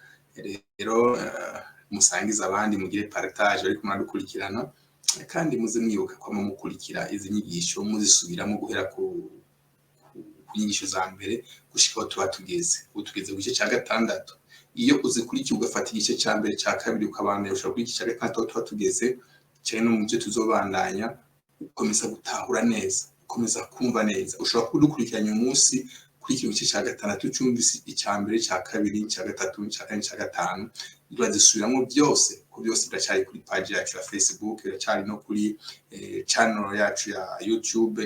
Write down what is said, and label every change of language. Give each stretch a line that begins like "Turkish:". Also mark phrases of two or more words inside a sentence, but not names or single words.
Rundi: Rero musangiza abandi, mugire partage ariko muradukurikirana, kandi muze mwibuka ko mukurikira izi nyigisho muzisubiramo guhera ku nyigisho za mbere gushika aho tuba tugeze. Ubu tugeze ku gice cya gatandatu. Iyo uzikurikiye ugafata igice cya mbere cya kabiri ukabandanya ushobora kuri igice cya gatandatu aho tuba tugeze, cyane no mu byo tuzobandanya ukomeza gutahura neza, ukomeza kumva neza. Ushobora kudukurikiranya umunsi kuri iki gice cya gatandatu cyumvise icya mbere, cya kabiri, cya gatatu, cya kane, cya gatanu, urazisubiramo byose, ko byose biracyari kuri page yacu ya Facebook, biracyari no kuri channel yacu ya YouTube.